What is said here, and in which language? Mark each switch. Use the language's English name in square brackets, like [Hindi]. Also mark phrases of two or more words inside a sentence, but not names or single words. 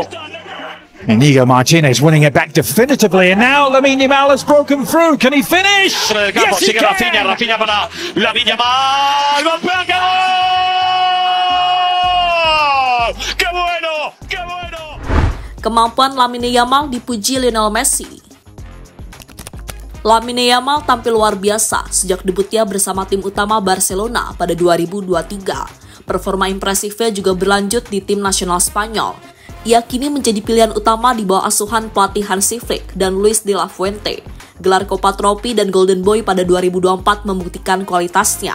[English] Inigo Martinez winning it back definitively, and now Lamine Yamal has broken through. Can he finish? Yes, he can. [Spanish] Rafinha para Lamine Yamal. ¡Golpea, qué gol! ¡Qué bueno! ¡Qué bueno! [Indonesian] Kemampuan Lamine Yamal dipuji Lionel Messi. Lamine Yamal tampil luar biasa sejak debutnya bersama tim utama Barcelona pada 2023. Performa impresifnya juga berlanjut di tim nasional Spanyol. Ia kini menjadi pilihan utama di bawah asuhan pelatih Hansi Flick dan Luis de la Fuente. Gelar Copa Trophy dan Golden Boy pada 2024 membuktikan kualitasnya.